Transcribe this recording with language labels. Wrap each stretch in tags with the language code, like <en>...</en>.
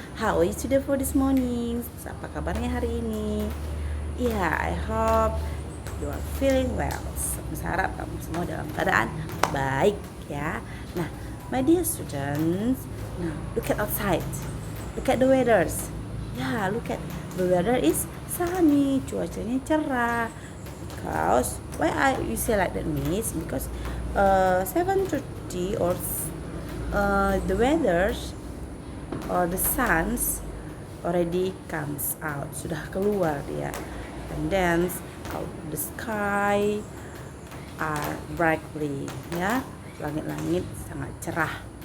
<en>How are you today for this morning?</en> <id>Apa kabarnya hari ini?</id> <en>I hope you are feeling well.</en> <id>Saya harap kamu semua dalam keadaan baik ya.</id> <en>Nah, my dear students, now look at outside. Look at the weathers. Look at the weather is sunny,</en> <id>cuacanya cerah.</id> <en>Because why you say like that means because 7:30 or the weathers or the suns already comes out,</en> <id>sudah keluar dia,</id> <en>and then the sky are brightly,</en> <id>ya, langit-langit sangat cerah.</id>